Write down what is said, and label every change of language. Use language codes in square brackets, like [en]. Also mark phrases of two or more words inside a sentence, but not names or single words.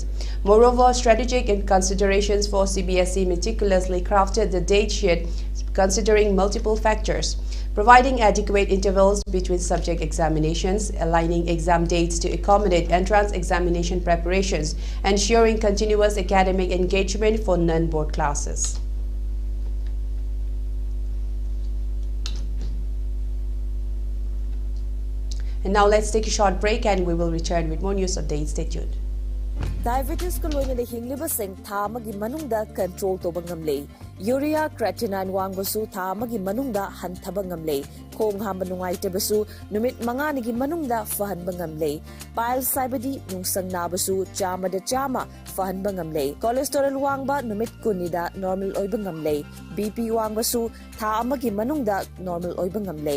[en] Moreover, strategic considerations for CBSE meticulously crafted the date sheet considering multiple factors, providing adequate intervals between subject examinations, aligning exam dates to accommodate entrance examination preparations, ensuring continuous academic engagement for non-board classes. And now let's take a short break and we will return with more news updates. Stay tuned. [mni] Diabetes ko loina hingliba sing thamagi manungda control to bangamle. Urea creatinine wangbasu thamagi manungda hanthaba ngamle. Khong hamba nungaitabasu numit manganigi manungda fahan bangamle. Pile saibadi nungsang nabasu chama da chama fahan bangamle. Cholesterol wangba numit kunida normal oy bangamle. BP wangbasu thamagi manungda normal oy bangamle.